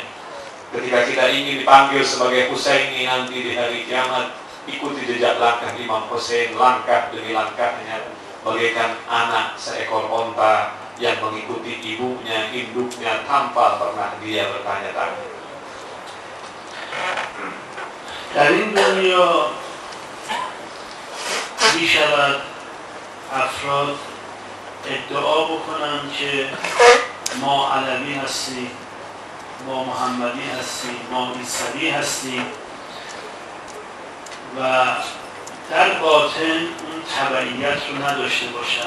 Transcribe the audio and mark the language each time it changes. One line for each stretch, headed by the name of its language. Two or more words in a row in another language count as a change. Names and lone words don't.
Indonesian: Ketika kita ingin dipanggil sebagai Husaini nanti di hari kiamat, ikuti jejak langkah Imam Husain langkah demi langkahnya, bagaikan anak seekor onta yang mengikuti ibunya, induknya tanpa pernah dia bertanya-tanya.
Persian: در این دنیا می شود افراد ادعا بکنن که ما علوی هستیم، ما محمدی هستیم، ما عیسوی هستیم و در باطن اون تبعیت رو نداشته باشن.